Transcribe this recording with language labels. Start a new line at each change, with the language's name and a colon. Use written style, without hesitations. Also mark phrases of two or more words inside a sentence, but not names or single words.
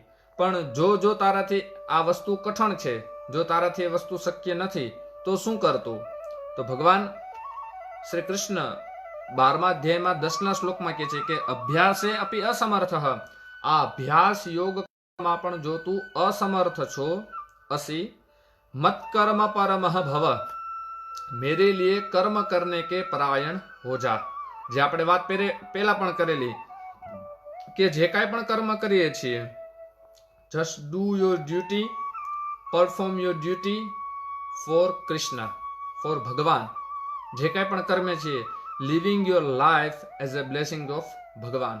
Gujarati: પણ જો તારાથી આ વસ્તુ કઠણ છે, જો તારાથી એ વસ્તુ શક્ય નથી, તો શું કરતું? તો ભગવાન શ્રી કૃષ્ણ 12મા અધ્યાયમાં 10ના શ્લોકમાં કહે છે કે
Sanskrit: अभ्यासे अपि असमर्थ.
Gujarati: આ અભ્યાસ યોગમાં પણ જો તું અસમર્થ છો,
Sanskrit: असि मत कर्म परमः भव,
Hindi: मेरे लिए कर्म करने के परायण हो जा.
Gujarati: જે આપણે વાત પહેલા પણ કરેલી કે જે કાંઈ પણ કર્મ કરીએ છીએ,
English: just do your duty, perform your duty for Krishna, for
Gujarati: ભગવાન. જે કાંઈ પણ કર્મે છીએ,
English: living your life as a blessing of
Gujarati: ભગવાન.